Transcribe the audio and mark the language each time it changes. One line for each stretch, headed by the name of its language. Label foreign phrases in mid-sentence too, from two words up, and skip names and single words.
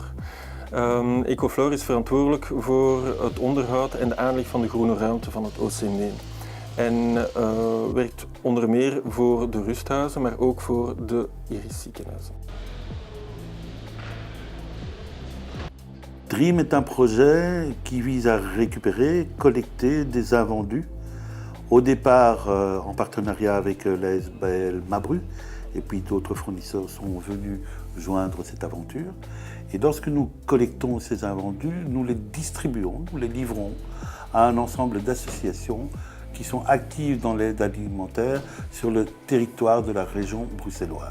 Dutch: Ecofloor is verantwoordelijk voor het onderhoud en de aanleg van de groene ruimte van het OCM. En werkt onder meer voor de rusthuizen, maar ook voor de Iris ziekenhuizen.
French: DREAM est un projet qui vise à récupérer, collecter des invendus. Au départ, en partenariat avec la SBL Mabru, et puis d'autres fournisseurs sont venus joindre cette aventure. Et lorsque nous collectons ces invendus, nous les distribuons, nous les livrons à un ensemble d'associations qui sont actives dans l'aide alimentaire sur le territoire de la région bruxelloise.